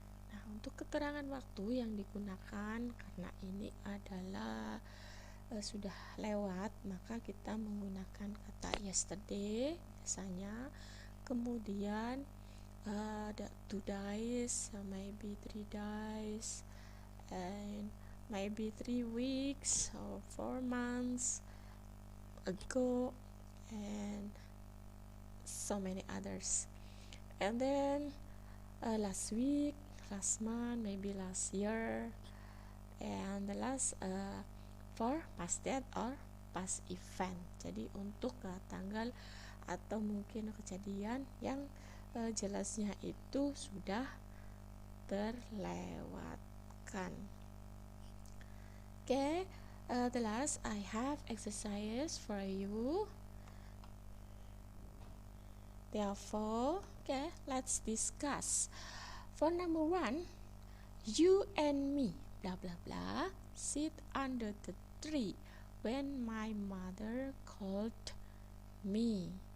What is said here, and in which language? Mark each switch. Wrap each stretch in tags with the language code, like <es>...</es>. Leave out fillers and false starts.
<id>Nah, untuk keterangan waktu yang digunakan, karena ini adalah sudah lewat, maka kita menggunakan kata yesterday biasanya, kemudian</id> <en>the 2 days, maybe 3 days, and maybe 3 weeks or 4 months ago, and so many others. And then last week, last month, maybe last year, and the last for past date or past event.</en> <id>Jadi untuk tanggal atau mungkin kejadian yang jelasnya itu sudah terlewatkan.</id> <en>Okay, the last I have exercises for you. Therefore, okay, let's discuss. For number 1, you and me, blah blah blah, sit under the tree when my mother called me.</en>